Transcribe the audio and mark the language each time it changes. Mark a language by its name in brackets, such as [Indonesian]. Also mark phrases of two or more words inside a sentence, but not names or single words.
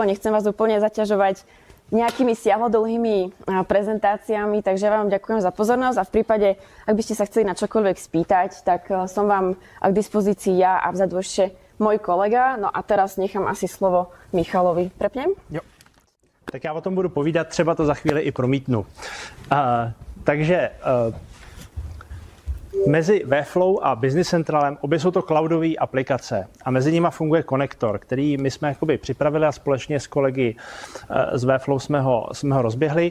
[Slovak] Nechcem vás úplne zaťažovať nejakými siahlodlhými prezentáciami, takže ja vám ďakujem za pozornosť a v prípade, ak by ste sa chceli na čokoľvek spýtať, tak som vám k dispozícii ja a vzadu ešte můj kolega. No a teraz nechám asi slovo Michalovi. Prepnem? [Czech] Jo. Tak já o tom budu povídat, třeba to za chvíli i promítnu. Takže mezi Webflow a Business Centralem obě jsou to cloudové aplikace a mezi nimi funguje konektor, který my jsme jakoby připravili a společně s kolegy z Webflow jsme ho rozběhli.